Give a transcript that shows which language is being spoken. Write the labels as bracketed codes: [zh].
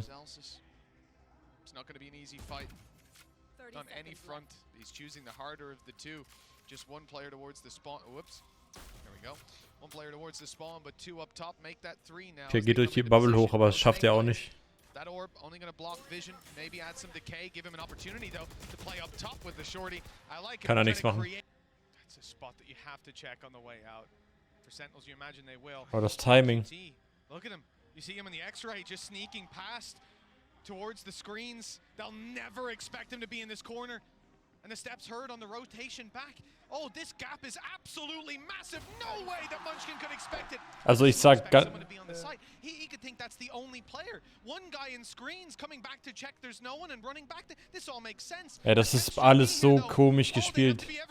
[en] It's not going to be an easy fight on any front. He's choosing the harder of the two. Just one player towards the spawn. Whoops. There we go. One player towards the spawn, but 2 up top. Make that 3 now. [de] Okay, geht durch die Bubble hoch, aber das schafft er auch nicht. [en] That orb only going to block vision. Maybe add some decay. Give him an opportunity though to play up top with the shorty. I like it. [de] Kann er nichts machen. [en] That's a spot that you have to check on the way out. For Sentinels, you imagine they will. [de] Aber das Timing. [en] Look at him. You see him in the X-ray just sneaking past towards the screens. They'll never expect him to be in this corner. And the steps heard on the rotation back. Oh, this gap is absolutely massive. No way that Munchkin could expect it. [de] Also ich sag, [en] he could think that's the only player. One guy in screens coming back to check there's no one and running back. This all makes sense. [de] Ja, das ist alles so komisch gespielt.